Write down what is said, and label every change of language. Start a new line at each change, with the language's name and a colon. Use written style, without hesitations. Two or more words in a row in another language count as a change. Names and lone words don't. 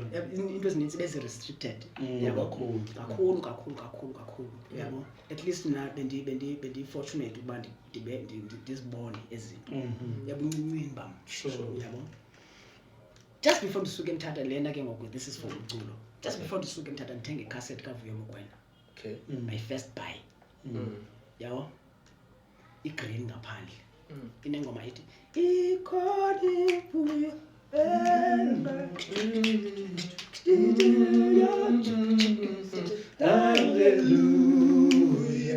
Xhosa: Into ezininzi bezi-restricted. Yabo? Kakhulu. Yabo?
English: At least
Xhosa: na bendi-fortunate ukuba ndizibone ezinto. Yabo uncinci bam. Sure. Yabo?
English: Just before
Xhosa: ndisuke eMthatha lena ke ngoku
English: this is for
Xhosa: umculo.
English: Just before
Xhosa: ndisuke eMthatha ndithenge icassette kaVuyo Mokoena. Okay.
English: My first buy.
Xhosa: Yabo? Igreen ngaphandle. Inengoma ithi ikhona Vuyo Hallelujah.